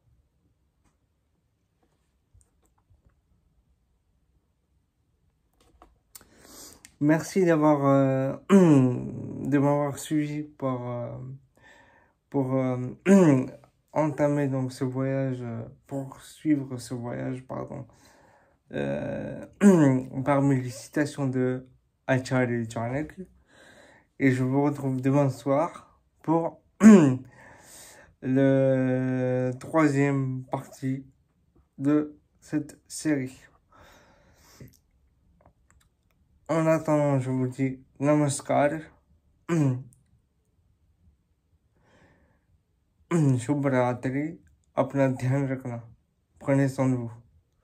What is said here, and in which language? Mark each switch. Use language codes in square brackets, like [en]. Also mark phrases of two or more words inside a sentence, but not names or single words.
[fr] Merci de m'avoir suivi pour entamer donc ce voyage, poursuivre ce voyage, parmi les citations de Acharya Chanakya. Et je vous retrouve demain soir pour le troisième partie de cette série. En attendant, je vous dis [hi] नमस्कार, शुभरात्रि, अपना ध्यान रखना, [fr] prenez soin de vous.